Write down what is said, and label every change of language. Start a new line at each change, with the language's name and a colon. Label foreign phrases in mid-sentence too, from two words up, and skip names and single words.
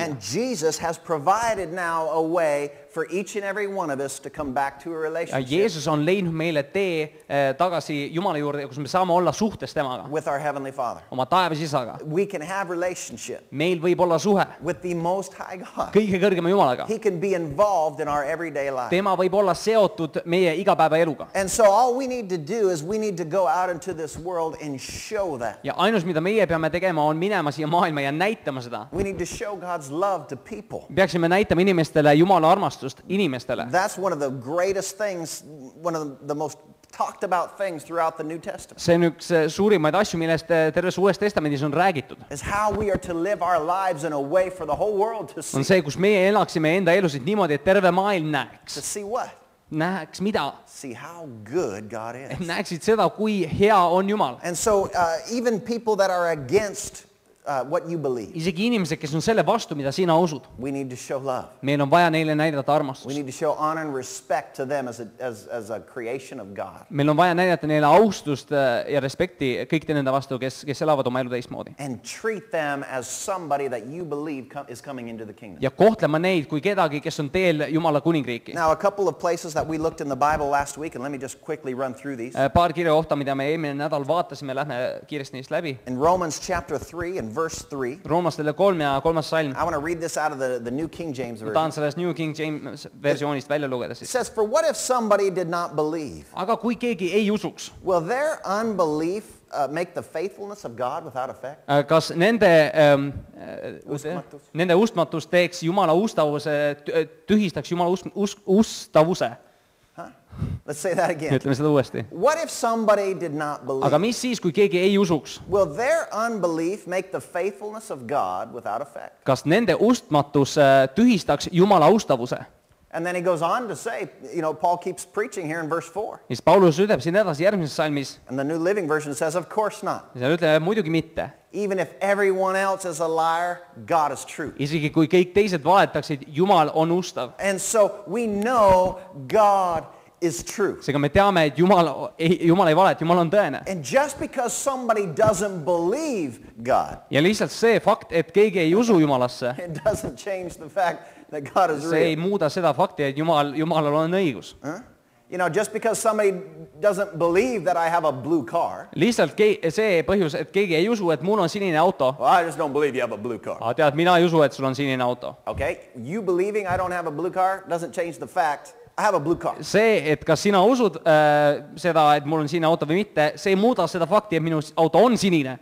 English: And Jesus has provided now a way for each and every one of us to come back to a
Estonian: Ja
English: relationship
Estonian: Jeesus on leidnud meile tee tagasi Jumala juurde, kus me saame olla suhtes temaga,
English: with our Heavenly Father.
Estonian: oma taevas isaga.
English: We can have relationship
Estonian: Meil võib olla suhe
English: with the Most High God.
Estonian: kõige kõrgema Jumalaga.
English: He can be involved in our everyday life.
Estonian: Tema võib olla seotud meie igapäevaeluga.
English: And so all we need to do is we need to go out into this world and show that.
Estonian: Ja ainus, mida meie peame tegema, on minema siia maailma ja näitama seda.
English: We need to show God's love to people.
Estonian: Peaksime näitama inimestele Jumala armastust inimestele.
English: That's one of the greatest things, one of the most talked about things throughout the New Testament,
Estonian: See on üks suurimaid asju, millest terves Uues Testamendis on räägitud.
English: is how we are to live our lives in a way for the whole world to
Estonian: On see. see, kus meie elaksime enda elusid niimoodi, et terve maailm näeks.
English: To see what?
Estonian: Näeks mida?
English: See how good God
Estonian: Et
English: is.
Estonian: näeksid seda, kui hea on Jumal.
English: And so even people that are against what you believe,
Estonian: Isegi inimesed, kes on selle vastu, mida sina usud.
English: we need to show love.
Estonian: Meil on vaja neile näidata
English: We
Estonian: armastust.
English: need to show honor and respect to them as a creation of God.
Estonian: Meil on vaja näidata neile austust ja respekti kõikide nende vastu, kes elavad oma elu teistmoodi.
English: And treat them as somebody that you believe is coming into the kingdom.
Estonian: Ja kohtlema neid kui kedagi, kes on teel Jumala kuningriiki.
English: Now, a couple of places that we looked in the Bible last week, and let me just quickly run through these.
Estonian: Paar kirja kohta, mida me eelmine nädal vaatasime, lähme kiiresti neist läbi.
English: In Romans chapter 3 and verse 3,
Estonian: Roomastele 3 ja 3. salm.
English: I want to read this out of the New King James
Estonian: Ma
English: Version.
Estonian: tahan sellest New King James versioonist välja lugeda
English: It
Estonian: siis.
English: says, for what if somebody did not believe?
Estonian: Aga kui keegi ei usuks,
English: Will their unbelief make the faithfulness of God without effect?
Estonian: kas nende ustmatus teeks Jumala ustavuse, tühistaks Jumala ustavuse?
English: Let's say that again.
Estonian: ütleme seda uuesti.
English: What if somebody did not believe?
Estonian: Aga mis siis, kui keegi ei usuks?
English: Will their unbelief make the faithfulness of God without effect?
Estonian: Kas nende uskmatus tühistaks Jumala austavuse?
English: And then he goes on to say, Paul keeps preaching here in verse 4.
Estonian: Siis Paulus ütleb siin edasi järgmises salmis,
English: And the New Living Version says, of course not.
Estonian: ja see ütleb muidugi mitte.
English: Even if everyone else is a liar, God is true.
Estonian: Isegi kui kõik teised valetaksid, Jumal on ustav.
English: And so we know God is true.
Estonian: Seega me teame, et Jumal ei valeta, Jumal on tõene.
English: And just because somebody doesn't believe God,
Estonian: Ja lihtsalt see fakt, et keegi ei usu Jumalasse,
English: it doesn't change the fact that God is
Estonian: see ei
English: real.
Estonian: muuda seda fakti, et Jumalal on õigus.
English: Huh? Just because somebody doesn't believe that I have a blue car,
Estonian: Lihtsalt see põhjus, et keegi ei usu, et mul on sinine auto.
English: well, I just don't believe you have a blue car.
Estonian: Aga tead, mina ei usu, et sul on sinine auto.
English: Okay? You believing I don't have a blue car doesn't change the fact I have a blue car.
Estonian: See, et kas sina usud seda, et mul on sinine auto või mitte, see ei muuda seda fakti, et minu auto on sinine.